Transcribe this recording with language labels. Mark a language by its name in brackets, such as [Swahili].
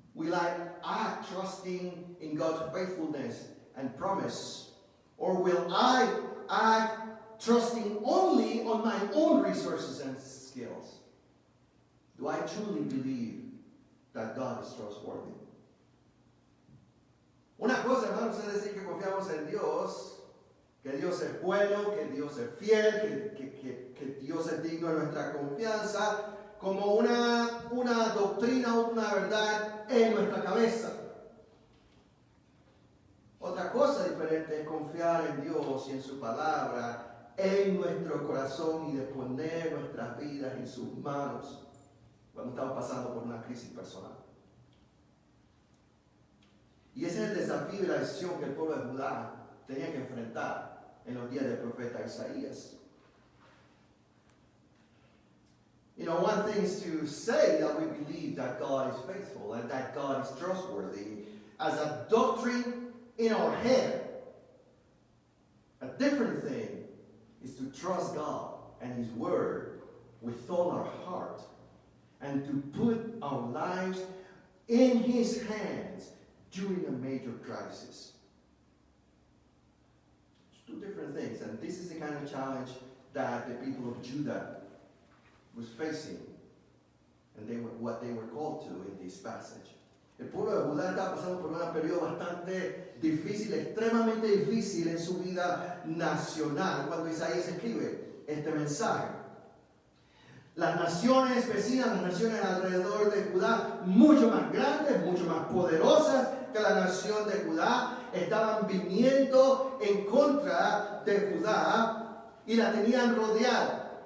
[English] Will I act trusting in God's faithfulness and promise? Or will I act trusting only on my own resources and skills? Do I truly believe that God is trustworthy? [Spanish] Una cosa, hermanos, es decir que confiamos en Dios, que Dios es bueno, que Dios es fiel, que Dios es digno de nuestra confianza, como una doctrina o una verdad en nuestra cabeza. Otra cosa diferente es confiar en Dios y en su palabra en nuestro corazón y de poner nuestras vidas en sus manos cuando estamos pasando por una crisis personal. Y ese es el desafío y la decisión que el pueblo de Judá tenía que enfrentar en los días del profeta Isaías. [English] You know, one thing is to say that we believe that God is faithful and that God is trustworthy as a doctrine in our head. A different thing is to trust God and His Word with all our heart and to put our lives in His hands during a major crisis. It's two different things, and this is the kind of challenge that the people of Judah was facing, and what they were called to in this passage. [Spanish] El pueblo de Judá estaba pasando por un periodo bastante difícil, extremadamente difícil en su vida nacional cuando Isaías escribe este mensaje. Las naciones vecinas, las naciones alrededor de Judá, mucho más grandes, mucho más poderosas que la nación de Judá, estaban viniendo en contra de Judá y la tenían rodeada.